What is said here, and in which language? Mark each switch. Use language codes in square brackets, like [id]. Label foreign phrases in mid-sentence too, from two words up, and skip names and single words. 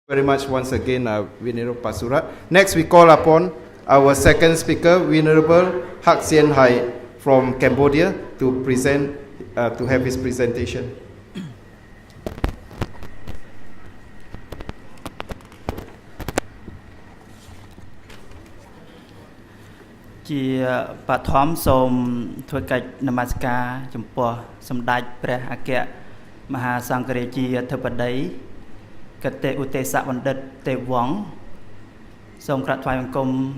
[en] Very much once again, Venerable Pasura. Next, we call upon our second speaker, Venerable Hak Sien Hai from Cambodia, to present, to have his presentation. [km] ជាបឋមសូមធ្វើកិច្ចនមស្ការចំពោះសម្ដេចព្រះអគ្គមហាសង្ឃរាជាអធិបតីកតេឧទេសបណ្ឌិតទេវវង្សសូមក្រាបថ្វាយបង្គំ